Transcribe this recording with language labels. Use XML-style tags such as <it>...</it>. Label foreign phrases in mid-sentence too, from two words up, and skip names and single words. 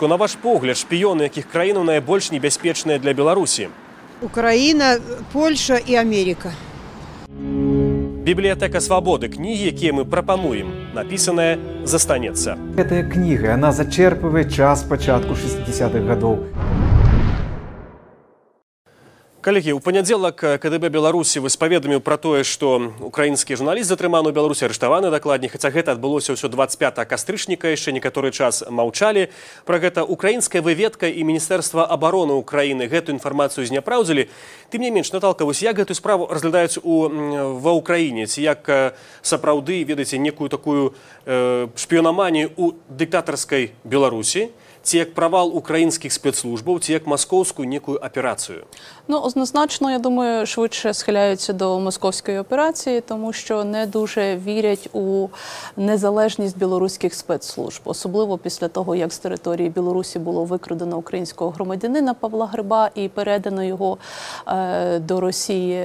<be>На ваш погляд, шпіёны якіх краінаў найбольш небяспечныя для Беларусі?</be> <ru>Украина, Польша и Америка.</ru> <be>Бібліятэка свабоды. Кнігі, якія мы прапануем, напісаная застанецца. Гэтая кніга, она зачерпвае час пачатку 60-х гадоў.</be> <ru>Коллеги, у понедельник КДБ Беларуси</ru> <be>паведаміў про тое, што украінскі журналіст затрыманы ў Беларусі, арыштаваны дакладней, хаця гэта адбылося ўсё 25 кастрычніка, яшчэ некаторы час маўчалі. Пра гэта украінская выведка і Міністэрства абароны Украіны гэтую інфармацыю зняпраўдзілі. Тым не менш, Наталка, вось як гэтую справу разглядаюць ва Ўкраіне? Ці як сапраўды, ведаеце, некую такую шпіёнаманію ў дыктатарскай Беларусі?</be> <uk>Ці як правал українських спецслужбів, ці як московську некую операцію? Ну, однозначно, я думаю, швидше схиляються до московської операції, тому що не дуже вірять у незалежність білоруських спецслужб. Особливо після того, як з території Білорусі було викрадено українського громадянина Павла Гриба і передано його до Росії.</uk>